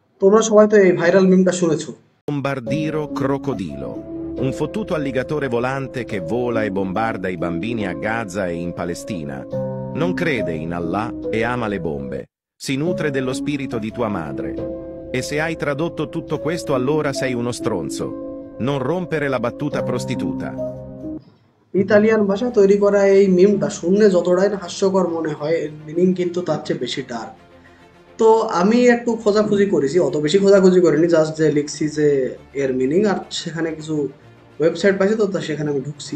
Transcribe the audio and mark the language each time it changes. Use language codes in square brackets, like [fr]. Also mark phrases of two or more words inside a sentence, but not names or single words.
[bn] তোমরা সবাই তো এই ভাইরাল মিমটা শুনেছো। [it] Bombardiro crocodilo, un fottuto alligatore volante che vola e bombarda i bambini a Gaza e in Palestina. Non crede in Allah e ama le bombe. Si nutre dello spirito di tua madre. E se hai tradotto tutto questo allora sei uno stronzo. Non rompere la battuta prostituta. [bn] ইতালিয়ান ভাষা তৈরি করা এই মিমটা শুনলে যতটাই না হাস্যকর মনে হয়, এর মিনিং কিন্তু তার চেয়ে বেশি ডার্ক। তো আমি একটু খোঁজাখুঁজি করেছি, অত বেশি খোঁজাখুঁজি করিনি, জাস্ট যে লিখছি যে এর মিনিং, আর সেখানে কিছু ওয়েবসাইট পাইছি, তো সেখানে আমি ঢুকছি।